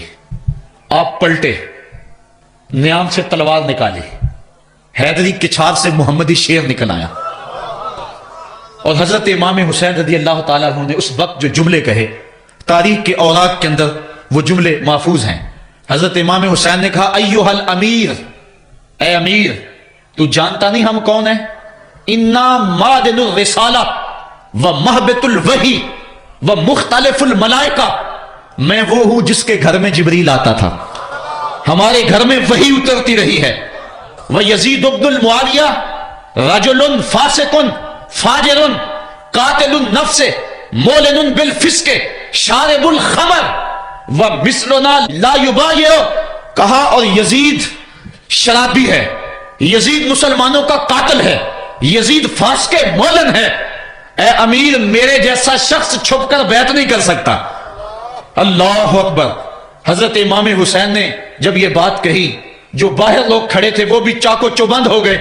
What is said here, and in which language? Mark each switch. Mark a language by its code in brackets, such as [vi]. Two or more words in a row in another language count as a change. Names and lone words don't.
[hi] आप पलटे, नियाम से तलवार निकाली, हैदरी की छार से मोहम्मदी शेर निकल आया, और हजरत इमाम हुसैन [ar] رضي الله تعالى عنه [hi] ने उस वक्त जो जुमले कहे, तारीख के औराक के अंदर वो जुमले महफूज हैं। हजरत इमाम हुसैन ने कहा [ar] أيها الأمير, [hi] ए अमीर तू जानता नहीं हम कौन है? [ar] إنا معدن الرسالة ومهبط الوحي ومختلف الملائكة, [hi] मैं वो हूं जिसके घर में जिब्रील आता था, हमारे घर में वही उतरती रही है। [ar] ويزيد عبد معاوية رجل فاسق فاجر قاتل النفس معلن بالفسق شارب الخمر ومثلنا لا يبايع. [hi] कहा और यजीद शराबी है, यजीद मुसलमानों का कातिल है, यजीद फास्के मोलन है। ए अमीर मेरे जैसा शख्स छुपकर बैत नहीं कर सकता। [ar] الله أكبر. [hi] हजरत इमाम हुसैन ने जब ये बात कही, जो बाहर लोग खड़े थे वो भी चाको चौबंद हो गए।